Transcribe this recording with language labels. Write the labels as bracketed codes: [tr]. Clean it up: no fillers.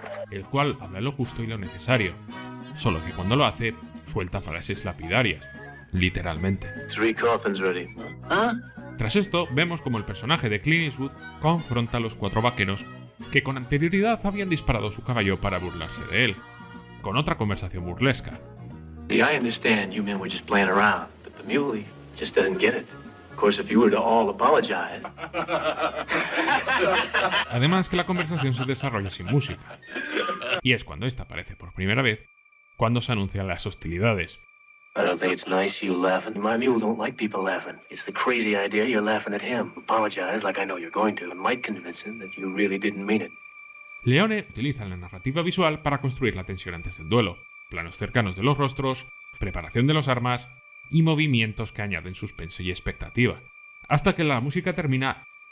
[es] El cual habla lo justo y lo necesario, solo que cuando lo hace, suelta frases lapidarias, literalmente. [en] 3 coffins ready. [es] Tras esto, vemos como el personaje de Clint Eastwood confronta a los 4 vaqueros que con anterioridad habían disparado su caballo para burlarse de él, con otra conversación burlesca. [en] I understand you men were just playing around, but the muley just doesn't get it. Of course, if you were to all apologize. [es] Además que la conversación se desarrolla sin música. Y es cuando esta aparece por primera vez, cuando se anuncian las hostilidades. [en] I don't think it's nice you laughing. My mule don't like people laughing. It's the crazy idea you're laughing at him. Apologize like I know you're going to. It might convince him that you really didn't mean it. [es] Leone utiliza la narrativa visual para construir la tensión antes del duelo, planos cercanos de los rostros, preparación de las armas y movimientos que añaden suspense y expectativa, hasta que la música termina.